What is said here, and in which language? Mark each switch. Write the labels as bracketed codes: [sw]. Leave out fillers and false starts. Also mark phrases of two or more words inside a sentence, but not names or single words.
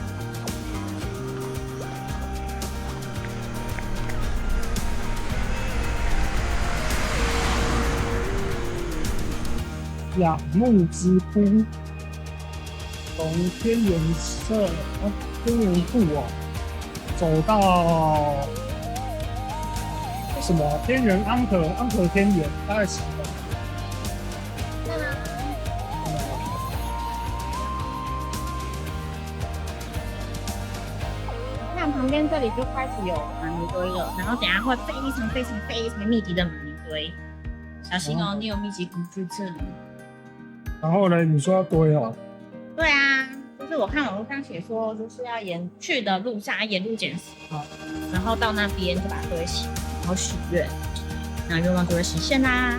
[zh] 仰慕之窟，從天元社天元库走到什麼天元安和天元，大概10分。看旁邊這裡就開始有馬尼堆了，然後等一下會非常密集的馬尼堆，小心哦，你有密集恐懼症。然後呢？你說要堆哦？對啊，就是我看網絡上寫說，就是要去的路上沿路撿石頭，然後到那邊就把它堆起，然後許願，然後願望就會實現啦。